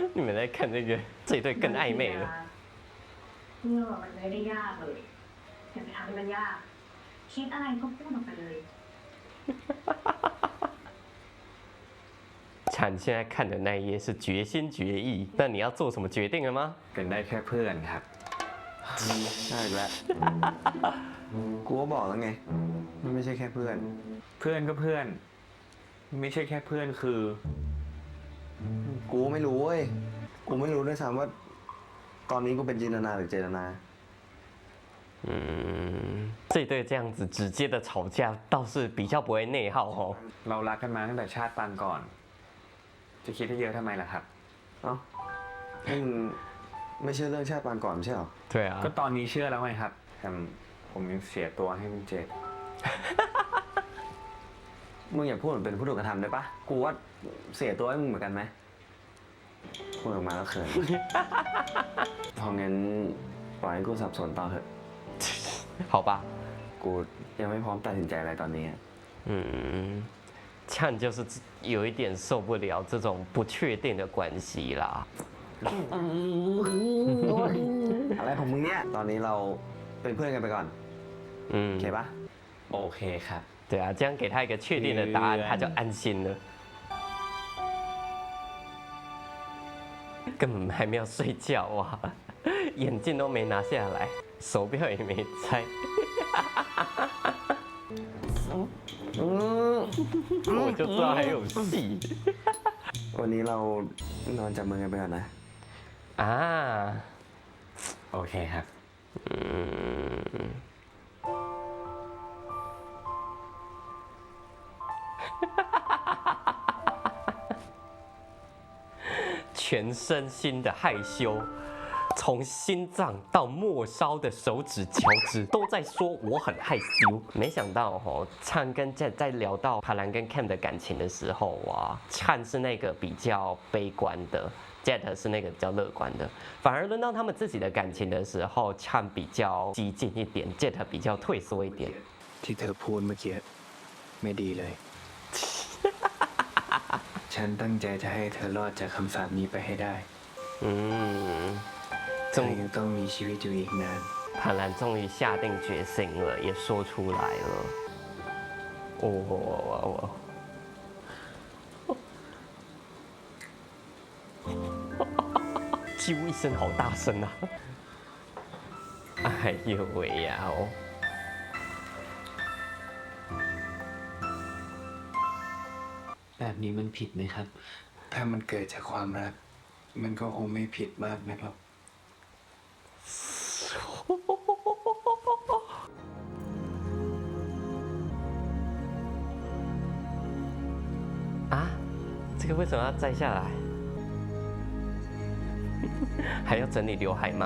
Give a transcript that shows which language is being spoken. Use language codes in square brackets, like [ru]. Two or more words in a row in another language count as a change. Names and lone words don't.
[zh] 你们在看这个这一对更暧昧了。 [th] เรื่องมันไม่ได้ยากเลยอย่าไปทำให้มันยาก คิดอะไรก็พูดออกไปเลย [zh] ฉัน现在看的那一页是决心决意，那你要做什么决定了吗？ [th] เป็นได้แค่เพื่อนครับ ได้อีกแล้ว กูก็บอกแล้วไง มันไม่ใช่แค่เพื่อน เพื่อนก็เพื่อน ไม่ใช่แค่เพื่อนคือ กูไม่รู้เว้ย กูไม่รู้ด้วยซ้ำว่า ตอนนี้กูเป็นจินตนาหรือเจตนา [zh] 这对这样子直接的吵架倒是比较不会内耗哦。 [th] เรารักกันมาตั้งแต่ชาติปางก่อน จะคิดให้เยอะทำไมล่ะครับ เอ้านี่มึงไม่เชื่อเรื่องชาติปางก่อนไม่ใช่หรอ [zh] 对啊 [th] ก็，ตอนนี้เชื่อแล้วไงครับแต่ผมยังเสียตัวให้คุณเจด มึงอย่าพูดเหมือนเป็นผู้ถูกกระทำได้ปะ กูว่าเสียตัวให้มึงเหมือนกันไหมพูดออกมาแล้วเขิน เพราะงั้นปล่อยให้กูสับสนต่อเถอะ [zh] 好吧， [th] กูยังไม่พร้อมตัดสินใจอะไรตอนนี้ [zh] 呛就是有一点受不了这种不确定的关系啦。 [th] อะไรของมึงเนี่ย ตอนนี้เราเป็นเพื่อนกันไปก่อน โอเคปะ โอเคครับ [zh] 对啊，这样给他一个确定的答案，他就安心了。根本还没有睡觉啊，眼镜都没拿下来，手表也没摘。我就知道还有戏 [th] วันนี้เรานอนจับมือกันไปก่อนนะ 啊！ โอเคครับ [zh] 全身心的害羞，从心脏到末梢的手指、脚趾都在说我很害羞。没想到灿跟 Jet 在聊到帕兰跟 Cam 的感情的时候啊，灿是那个比较悲观的。Jet 是那个比较乐观的，反而轮到他们自己的感情的时候，灿比较激进一点 ，Jet 比较退缩一点。 [th] ที่เธอพูดเมื่อกี้ไม่ดีเลย ฉันตั้งใจจะให้เธอรอดจากคำสาปนี้ไปให้ได้ เธอยังต้องมีชีวิตอยู่อีกนาน [zh] 潘兰终于下定决心了，也说出来了。啾一声，好大声啊！哎呦喂呀哦！ [th] แบบนี้มันผิดไหมครับ ถ้ามันเกิดจากความรัก มันก็คงไม่ผิดมากนะครับ [zh] 啊，这个为什么要摘下来？还要整理刘海吗？